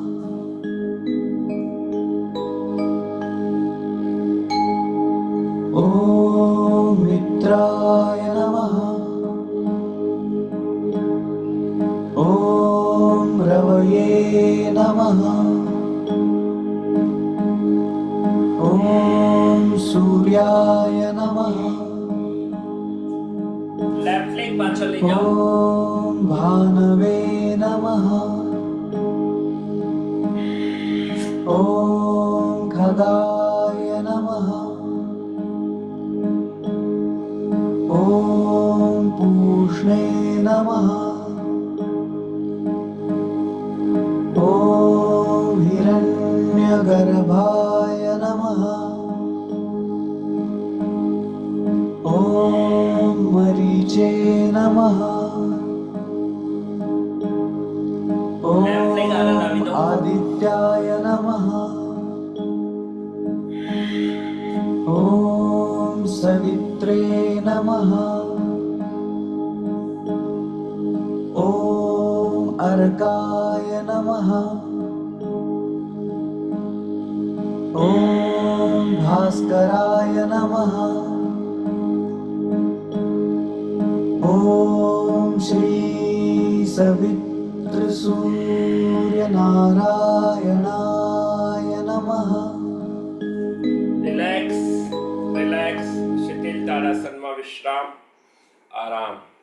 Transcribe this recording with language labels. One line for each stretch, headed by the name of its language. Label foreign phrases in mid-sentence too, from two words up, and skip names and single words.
Sanskrit: ॐ मित्राय नमः। ॐ रवये नमः। ॐ सूर्याय नमः।
English: left leg
Gujarati: પાછળ લઈ જાઓ।
Sanskrit: ॐ भानवे नमः। ॐ खगाय नमः। ॐ पूष्णे नमः। ॐ हिरण्यगर्भाय नमः। ॐ मरीचे नमः।
English: left leg
Gujarati: આગળ લાવી
Sanskrit: ॐ
Gujarati: દો।
Sanskrit: आदित्याय नमः। ॐ सवित्रे नमः। ॐ अर्काय नमः। ॐ भास्कराय नमः। ॐ श्री सवितृसूर्यनारायणाय नमः।
English: relax relax
Gujarati: શીતલ તારાસનમાં વિશ્રામ આરામ।